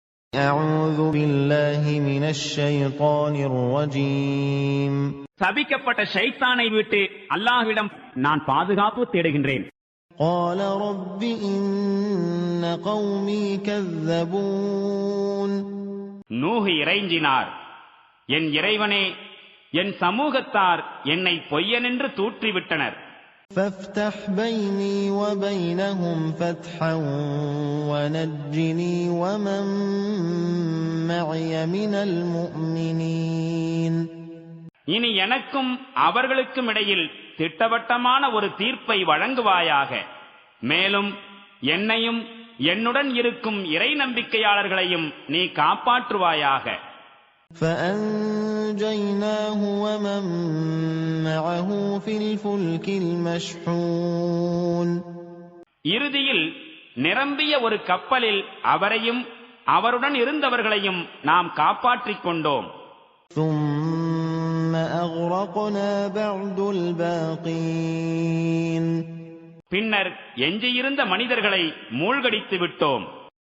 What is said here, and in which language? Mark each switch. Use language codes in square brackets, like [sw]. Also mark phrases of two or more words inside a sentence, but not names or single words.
[ar] أعوذ بالله من الشيطان الرجيم. [ta] சபிக்கப்பட்ட ஷைத்தானை விட்டு அல்லாஹ்விடம் நான் பாதுகாப்பு தேடுகின்றேன். [ar] قال رب إن قومي كذبون. [ta] நூஹ் இறைஞ்சினார், என் இறைவனே, என் சமூகத்தார் என்னை பொய்யனென்று தூற்றிவிட்டனர். [ar] فافتح بيني وبينهم فتحا ونجني ومن معي من المؤمنين. [ta] இனி எனக்கும் அவர்களுக்கும் இடையில் திட்டவட்டமான ஒரு தீர்ப்பை வழங்குவாயாக. மேலும் என்னையும் என்னுடன் இருக்கும் இறை நம்பிக்கையாளர்களையும் நீ காப்பாற்றுவாயாக. [ar] فأنجيناه ومن معه في الفلك المشحون. [ta] இறுதியில் நிரம்பிய ஒரு கப்பலில் அவரையும் அவருடன் இருந்தவர்களையும் நாம் காப்பாற்றிக் கொண்டோம். [ar] ثم أغرقنا بعد الباقين. [ta] பின்னர் எஞ்சியிருந்த மனிதர்களை மூழ்கடித்து விட்டோம்.